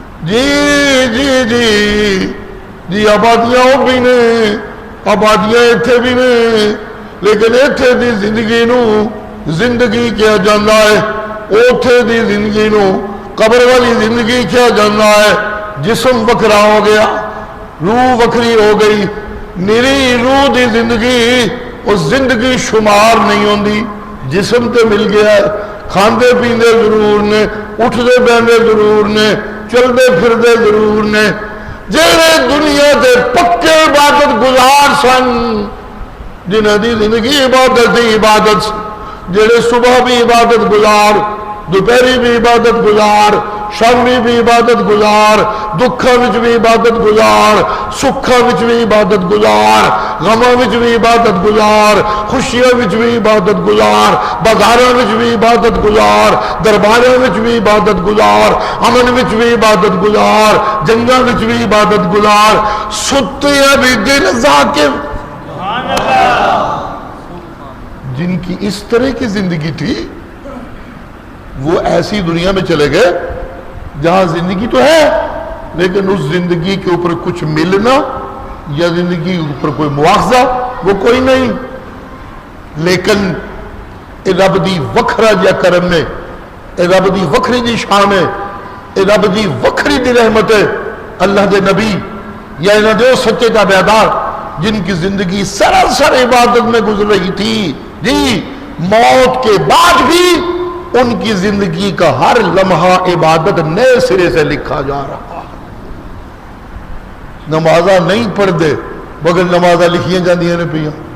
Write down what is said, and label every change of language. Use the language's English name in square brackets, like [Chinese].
[Punjabi] جی جی جی جی آبادیاں وہ بھی نے آبادیاں اتنے بھی نے لیکن اتنے دی زندگی نو زندگی کیا جاتا ہے اوتھے دی زندگی نو قبر والی زندگی کیا جاتا ہے. جسم وکھرا ہو گیا روح وکھری ہو گئی. میری روح دی زندگی اس زندگی شمار نہیں ہوندی. جسم تے مل گیا ہے کھاندے پیندے ضرور نے اٹھدے بیندے ضرور نے چلدے پھردے ضرور نے. جہے دنیا دے پکے عبادت گزار سن جنہاں دی زندگی عبادت دی عبادت جہے صبح بھی عبادت گزار دوپہری بھی عبادت گزار شامی بھی عبادت گزار دکھاں وچ بھی عبادت گزار سکھاں وچ بھی عبادت گزار غماں وچ بھی عبادت گزار خوشیاں وچ بھی عبادت گزار بازاراں وچ بھی عبادت گزار درباراں وچ بھی عبادت گزار امن وچ بھی عبادت گزار جنگاں وچ بھی عبادت گزار ستے بھی دن ذاکر. [Urdu] جن کی اس طرح کی زندگی تھی وہ ایسی دنیا میں چلے گئے جہاں زندگی تو ہے لیکن اس زندگی کے اوپر کچھ ملنا یا زندگی کے اوپر کوئی مواخذہ وہ کوئی نہیں. [Punjabi] لیکن اے رب دی وکھرا جا کرم نے اے رب دی وکھری دی شان ہے اے رب دی وکھری دی رحمت ہے. اللہ دے نبی یا انہاں دے سچے تابعدار [Urdu] جن کی زندگی سراسر عبادت میں گزر رہی تھی جی موت کے بعد بھی ان کی زندگی کا ہر لمحہ عبادت نئے سرے سے لکھا جا رہا. [Punjabi] نمازاں نہیں پڑھ دے مگر نمازاں لکھیاں جاندیاں نے پیاں.